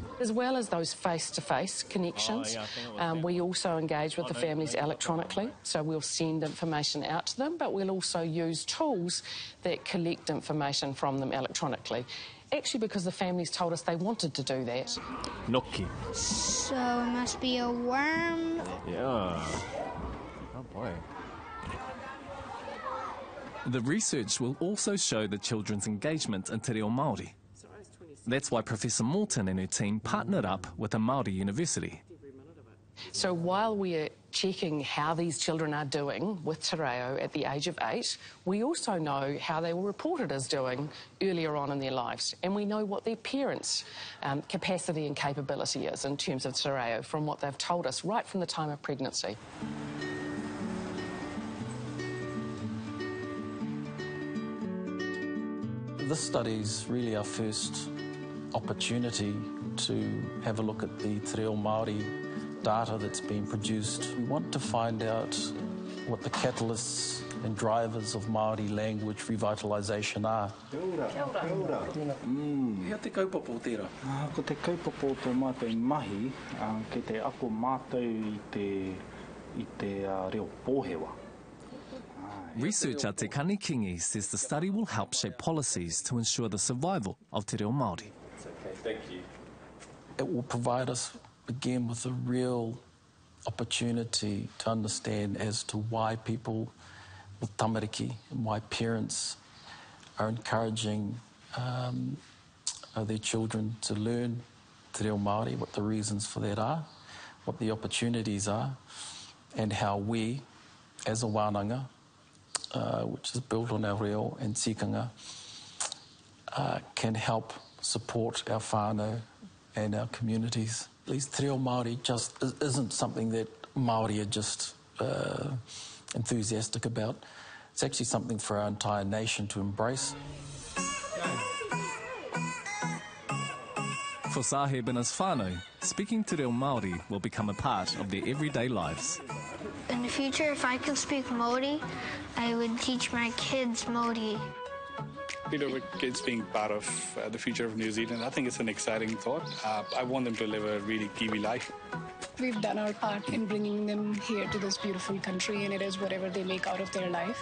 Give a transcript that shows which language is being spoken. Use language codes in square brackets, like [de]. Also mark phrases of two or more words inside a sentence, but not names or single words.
[en] As well as those face-to-face connections, we also engage with the families electronically, so we'll send information out to them, but we'll also use tools that collect information from them electronically. Actually, because the families told us they wanted to do that. Noki. So it must be a worm. Yeah. Oh boy. The research will also show the children's engagement in [mi] te reo Māori. [en] That's why Professor Morton and her team partnered up with a Māori university. So while we're checking how these children are doing with [mi] te reo [en] at the age of 8, we also know how they were reported as doing earlier on in their lives. And we know what their parents' capacity and capability is in terms of [mi] te reo [en] from what they've told us right from the time of pregnancy. This study's really our first opportunity to have a look at the [mi] te reo Māori [en] data that's been produced. We want to find out what the catalysts and drivers of Māori language revitalisation are. [mi] Kia ora. Kia ora. Hea te kaupapa o tērā? Ko te kaupapa o tō mātou mahi, ke te ako mātou i te reo pōhewa. [en] Researcher Te Kani Kingi says the study will help shape policies to ensure the survival of [mi] te reo Māori. [en] Okay, thank you. It will provide us, again, with a real opportunity to understand as to why people with tamariki and why parents are encouraging their children to learn [mi] te reo Māori, [en] what the reasons for that are, what the opportunities are, and how we, as a wānanga, which is built on our reo and tikanga, can help support our whānau and our communities. At least [mi] te reo Māori [en] just isn't something that Māori are just enthusiastic about. It's actually something for our entire nation to embrace. For Sahib and his whānau, speaking [mi] te reo Māori [en] will become a part of their everyday lives. In the future, if I could speak Māori, I would teach my kids Māori. You know, with kids being part of the future of New Zealand, I think it's an exciting thought. I want them to live a really Kiwi life. We've done our part in bringing them here to this beautiful country, and it is whatever they make out of their life.